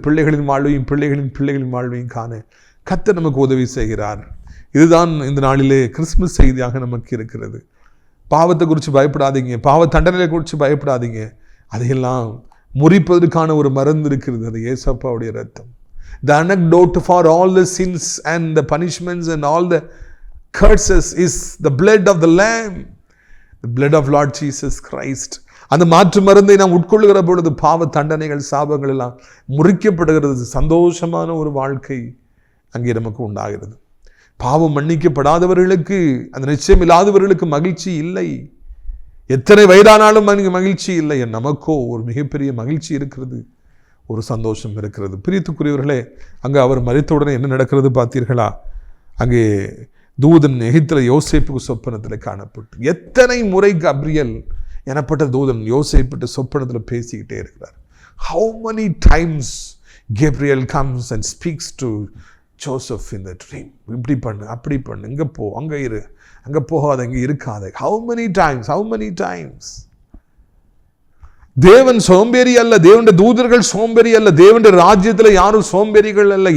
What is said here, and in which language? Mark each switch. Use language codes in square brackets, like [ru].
[ta] பிள்ளைகளின் வாழ்வையும் பிள்ளைகளின் வாழ்வையும் காண கர்த்தர் நமக்கு உதவி செய்கிறார். இதுதான் இந்த நாளிலே கிறிஸ்துமஸ் செய்தியாக நமக்கு இருக்கிறது. பாவத்தை குறித்து பயப்படாதீங்க, பாவ தண்டனை குறித்து பயப்படாதீங்க. அதையெல்லாம் முறிப்பதற்கான ஒரு மருந்து இருக்கிறது, அது ஏசப்பாவுடைய ரத்தம். [en] The antidote for all the sins and the punishments and all the curses is the blood of the Lamb, the blood of Lord Jesus Christ. [ta] அந்த மாற்று மருந்தை நாம் உட்கொள்ளுகிற பொழுது பாவ தண்டனைகள், சாபங்கள் எல்லாம் முறிக்கப்படுகிறது. சந்தோஷமான ஒரு வாழ்க்கை அங்கே நமக்கு உண்டாகிறது. பாவம் மன்னிக்கப்படாதவர்களுக்கு, அந்த நிச்சயம் இல்லாதவர்களுக்கு மகிழ்ச்சி இல்லை. எத்தனை வயதானாலும் மகிழ்ச்சி இல்லை. நமக்கோ ஒரு மிகப்பெரிய மகிழ்ச்சி இருக்கிறது. ஒரு சந்தோஷம் இருக்கிறது. பிரியத்துக்குரியவர்களே, அங்கே அவர் மரித்தவுடனே என்ன நடக்கிறது பார்த்தீர்களா? அங்கே தூதன் எகிப்தில் யோசேப்புக்கு சொப்பனத்தில் காணப்பட்டு, எத்தனை முறை கப்ரியல் எனப்பட்ட தூதன் யோசேப்பிட்டு சொப்பனத்தில் பேசிக்கிட்டே இருக்கிறார். [en] How many times Gabriel comes and speaks to Joseph in the dream. [ta] இப்படி பண்ணு, அப்படி பண்ணு, இங்கே போ, அங்கே இரு, அங்கே போகாத, இங்கே இருக்காத. [en] How many times? [ta] தேவன் சோம்பேறி அல்ல, தேவனுடைய தூதர்கள் சோம்பேறி அல்ல, தேவனுடைய ராஜ்யத்தில் யாரும் சோம்பேறிகள் அல்ல.